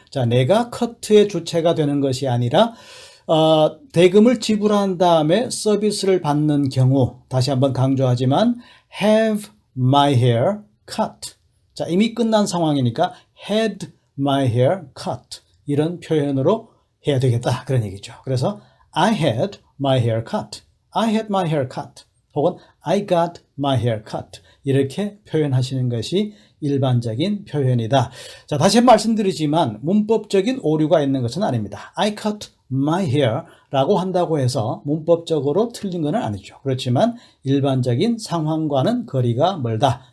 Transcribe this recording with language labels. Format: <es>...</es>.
<ko>자, 내가 커트의 주체가 되는 것이 아니라 대금을 지불한 다음에 서비스를 받는 경우, 다시 한번 강조하지만</ko> <en>have my hair cut.</en> <ko>자, 이미 끝난 상황이니까</ko> <en>had my hair cut.</en> <ko>이런 표현으로 해야 되겠다 그런 얘기죠.</ko> <en>그래서 I had my hair cut. I had my hair cut. 혹은 I got my hair cut.</en> <ko>이렇게 표현하시는 것이 일반적인 표현이다. 자, 다시 말씀드리지만 문법적인 오류가 있는 것은 아닙니다.</ko> <en>I cut my hair</en> <ko>라고 한다고 해서 문법적으로 틀린 건 아니죠. 그렇지만 일반적인 상황과는 거리가 멀다.</ko>